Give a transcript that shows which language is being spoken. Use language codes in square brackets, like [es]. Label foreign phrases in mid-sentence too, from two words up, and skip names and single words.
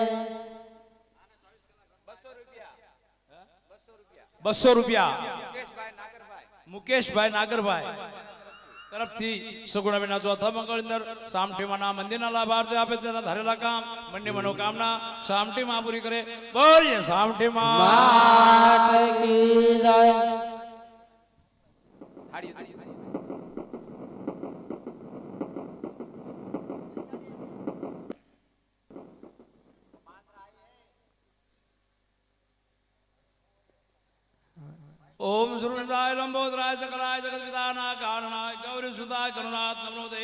[gu] 200 રૂપિયા મુકેશભાઈ નાગરભાઈ તરફથી સગુણાબેન ના ચોથા મંગળ અંદર સામઠીમાં મંદિરના લાભાર્થી આપે તેના ધારેલા કામ મનની મનોકામના સામઠી માં પૂરી કરે. બોલીએ સામઠીમાં. માત કી જય. [sa] ओम सुरदाय लंबोदराय सकलाय जगत विदानाय कारणाय गौरी सुताय करुणात नमोदे.